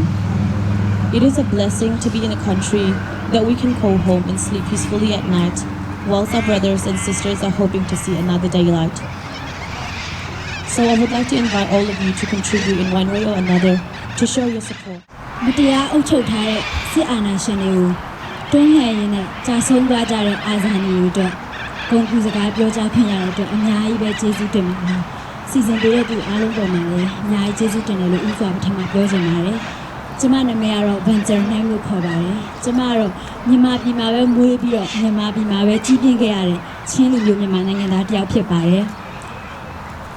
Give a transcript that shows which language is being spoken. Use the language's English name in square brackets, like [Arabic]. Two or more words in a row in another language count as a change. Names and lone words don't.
[English] It is a blessing to be in a country that we can call home and sleep peacefully at night, whilst our brothers and sisters are hoping to see another daylight. So I would like to invite all of you to contribute in one way or another to show your support. [Burmese] မတရားအုပ်ချုပ်ထားတဲ့စစ်အာဏာရှင်တွေကိုတွန်းလှန်ရင်းနဲ့ကြာဆုံးသွားကြတဲ့အာဇာနည်တွေအတွက်ဂုဏ်ပြုစကားပြောကြားခွင့်ရတဲ့အတွက်အများကြီးပဲကျေးဇူးတင်ပါတယ်။စီစဉ်ပေးတဲ့သူအားလုံးပေါ်မှာလည်းအများကြီးကျေးဇူးတင်တယ်လို့ဥစွာပထမပြောချင်ပါတယ်။ကျမနာမည်ကတော့ဗန်ဂျာနိုင်လို့ခေါ်ပါတယ်။ကျမကတော့မြန်မာပြည်မှာပဲမွေးပြီးတော့မြန်မာပြည်မှာပဲကြီးပြင်းခဲ့ရတဲ့ချင်းလူမျိုးမြန်မာနိုင်ငံသားတစ်ယောက်ဖြစ်ပါတယ်။